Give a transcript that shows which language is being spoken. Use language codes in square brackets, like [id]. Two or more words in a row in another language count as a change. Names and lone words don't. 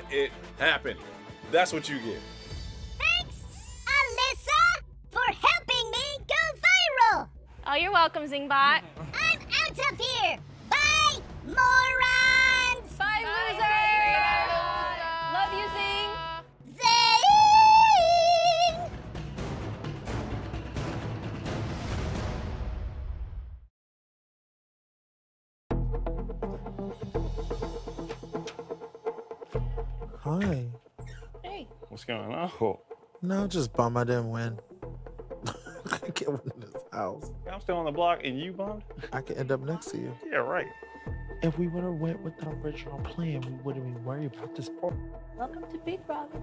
[en] It happened. That's what you get. Thanks, Alyssa, for helping me go viral. Oh, you're welcome, Zingbot. I'm out of here. Bye, morons. Bye, loser. Love you, Zing. Zing! Hi. Hey. What's going on? No, just bum I didn't win. I can't get one in this house. I'm still on the block and you bummed? I could end up next to you. Yeah, right. If we would have went with the original plan, we wouldn't be worried about this part. Welcome to Big Brother.